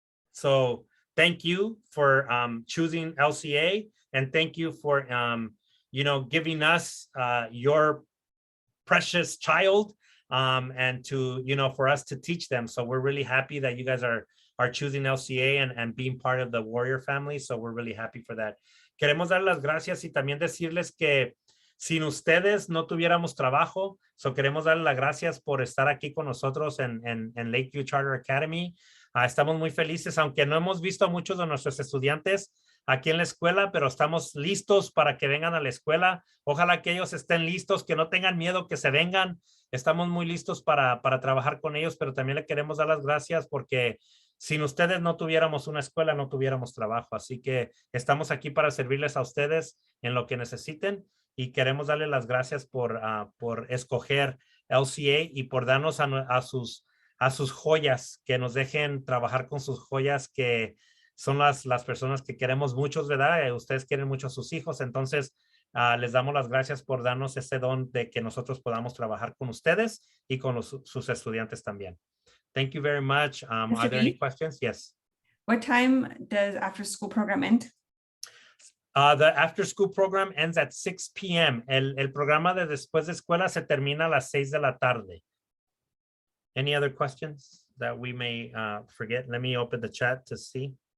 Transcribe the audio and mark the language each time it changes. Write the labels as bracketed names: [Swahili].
[English] So thank you for choosing LCA, and thank you for giving us your precious child and to, for us to teach them. So we're really happy that you guys are choosing LCA and being part of the Warrior family. So we're really happy for that. [Spanish] Queremos dar las gracias y también decirles que sin ustedes no tuviéramos trabajo. So queremos darles las gracias por estar aquí con nosotros en Lakeview Charter Academy. Estamos muy felices, aunque no hemos visto a muchos de nuestros estudiantes aquí en la escuela, pero estamos listos para que vengan a la escuela. Ojalá que ellos estén listos, que no tengan miedo, que se vengan. Estamos muy listos para trabajar con ellos, pero también le queremos dar las gracias porque sin ustedes no tuviéramos una escuela, no tuviéramos trabajo. Así que estamos aquí para servirles a ustedes en lo que necesiten y queremos darles las gracias por escoger LCA y por darnos a sus joyas, que nos dejen trabajar con sus joyas, que son las personas que queremos muchos, ¿verdad? Ustedes quieren mucho a sus hijos, entonces les damos las gracias por darnos ese don de que nosotros podamos trabajar con ustedes y con sus estudiantes también. [English] Thank you very much. Are there any questions? Yes. What time does after school program end? The after school program ends at 6 p.m. [Spanish] El programa de después de escuela se termina a las 6 de la tarde. [English] Any other questions that we may forget? Let me open the chat to see.